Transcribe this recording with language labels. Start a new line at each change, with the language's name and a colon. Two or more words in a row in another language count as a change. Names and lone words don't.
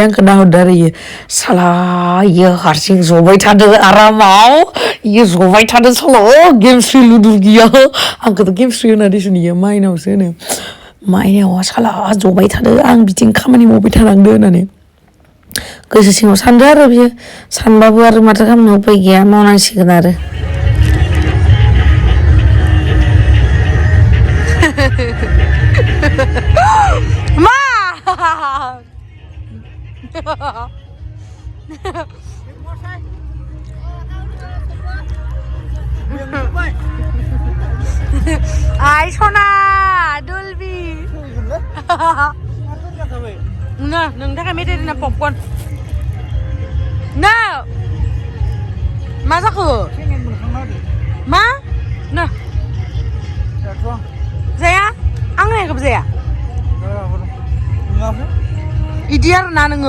Bodo: आंखौ नाहरदो आरो इयो साला इयो हारसिं जबाय थादों आरामाव इयो जबाय थादों साला गेमस्रि लुदुर गैया आंखौथ' गेमस्रि होना दिसुन इयो माइनावसो होनो माइनावा साला जबाय थादों आं बिथिं खामानि मावबाय थानांदो होननानै गोसो सिङाव सानदो आरो बियो सानबाबो आरो माथो खालामनो उपाय गैया मावनांसिगोन आरो Ma! Ay, hwnna! Dulbi! Nah, nung थाखाय मेथाइ दोना पपकर्न Nah! मा जाखो? मा? Nah! जाया? आं होनायखौबो जाया? इदि आरो ना नोङो?